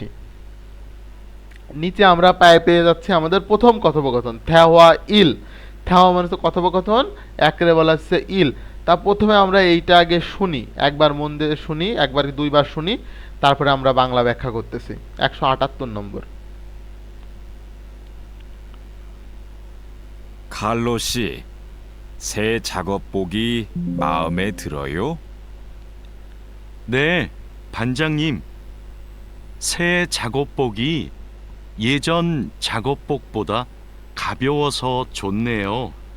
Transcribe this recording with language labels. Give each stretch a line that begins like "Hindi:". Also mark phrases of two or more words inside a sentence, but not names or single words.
Bangla: নিচে আমরা পেয়ে যাচ্ছি আমাদের প্রথম কথোপকথন
Korean: 대화 일.
Bangla: থ্যাওয়া মানে তো কথোপকথন, একরে বলা হচ্ছে ইল। তা প্রথমে আমরা এইটা আগে শুনি, একবার মন দিয়ে শুনি, একবার কি দুইবার শুনি, তারপরে আমরা বাংলা ব্যাখ্যা করতেছি। 178 নম্বর।
Korean: 칼로 씨, 새 작업복이 마음에 들어요? 네, 반장님. 새 작업복이 예전 작업복보다 가벼워서 좋네요.